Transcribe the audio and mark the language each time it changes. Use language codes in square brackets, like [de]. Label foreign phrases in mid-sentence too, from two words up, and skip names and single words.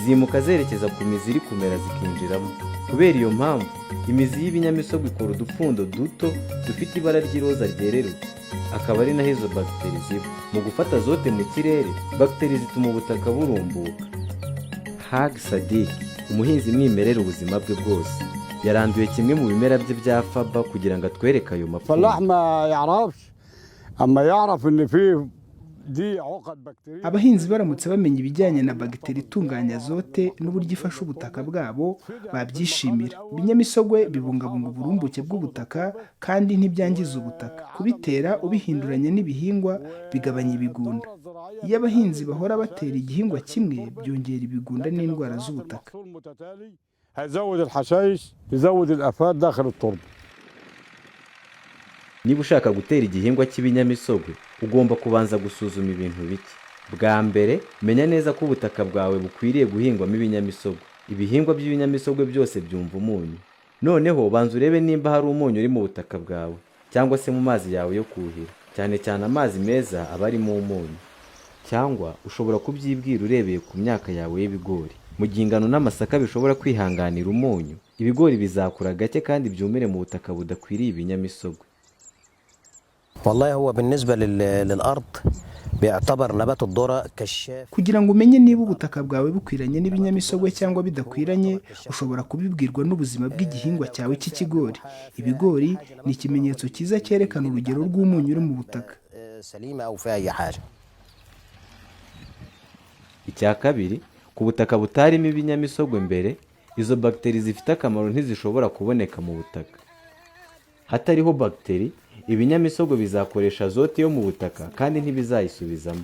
[rw] Zimuka zerekeza ku mizi iri kumera zikinjiramo. Kubera iyo mpamvu, imizi y'ibinyamisogwe ikora udupfundo duto dufite ibara ry'iroza ryererutse, akaba ari naho izo bagiteri ziba. Mu gufata azote mu kirere, bagiteri zituma ubutaka burumbuka. Hag Sadik, umuhinzi mwimerera ubuzima bwe bwose, yaranduye kimwe mu bimera bye bya faba kugira ngo atwereke ayo mapfundo. [ar] فلاح ما يعرفش اما يعرف ان فيه دي عقد بكتيريه. [rw] abahinzi baramutse bamenya ibijyanye na bagiteri itunganya azote n'uburyo ifasha ubutaka bwabo babyishimira. Ibinyamisogwe bibungabunga uburumbuke bw'ubutaka kandi ntibyangiza ubutaka. Kubitera ubihinduranya n'ibihingwa bigabanya ibigunda. Iyo abahinzi bahora batera igihingwa kimwe byongera ibigunda n'indwara z'ubutaka. [ar] هيزود الحشائش يزود الافات داخل التربه. [rw] Niba ushaka gutera igihingwa cy'ibinyamisogwe, ugomba kubanza gusuzuma ibintu bike. Bwa mbere, menya neza ko ubutaka bwawe bukwiriye guhingwamo ibinyamisogwe. Ibihingwa by'ibinyamisogwe byose byumva umunyu. Noneho banza urebe nimba hari umunyu uri mu butaka bwawe cyangwa se mu mazi yawe yo kuhira. Cyane cyane amazi meza aba arimo umunyu. Cyangwa ushobora kubyibwira urebeye ku myaka yawe y'ibigori. Mu gihe ingano n'amasaka bishobora kwihanganira umunyu, ibigori bizakura gake kandi byumire mu butaka budakwiriye ibinyamisogwe. [ar] والله هو بالنسبة للأرض بيعتبر نبات الذرة كشاف. [rw] Kugira ngo umenye niba ubutaka bwawe bukwiranye n'ibinyamisogwe cyangwa bidakwiranye, ushobora kubibwirwa n'ubuzima bw'igihingwa cyawe cy'ikigori. Ibigori ni ikimenyetso cyiza cyerekana urugero rw'umunyu uri mu butaka. [ar] سليمة أو فيها أي حاجة. [rw] Icya kabiri, ku butaka butarimo ibinyamisogwe mbere, izo bagiteri zifite akamaro ntizishobora kuboneka mu butaka. Hatariho bagiteri, ibinyamisogwe bizakoresha azote yo mu butaka kandi ntibizayisubizamo.